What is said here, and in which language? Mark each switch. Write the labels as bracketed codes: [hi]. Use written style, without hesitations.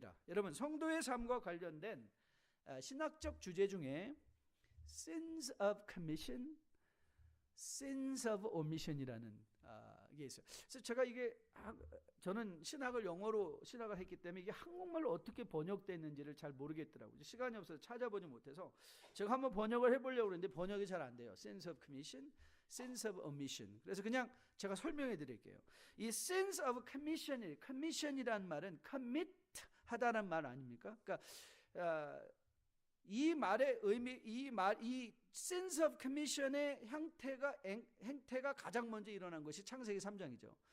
[ko] 여러분 성도의 삶과 관련된 신학적 주제 중에 sins of commission, sins of omission이라는 게 있어요. 그래서 제가 저는 신학을 영어로 신학을 했기 때문에 이게 한국말로 어떻게 번역됐는지를 잘 모르겠더라고요. 시간이 없어서 찾아보지 못해서 제가 한번 번역을 해보려고 그랬는데 번역이 잘 안 돼요. [en] sins of commission, sins of omission. [ko] 그래서 그냥 제가 설명해 드릴게요. 이 sins of commission이라는 말은 commit 하다는 말 아닙니까? 그러니까 이 말의 의미, 이 sins of commission의 행태가 가장 먼저 일어난 것이 창세기 3장이죠.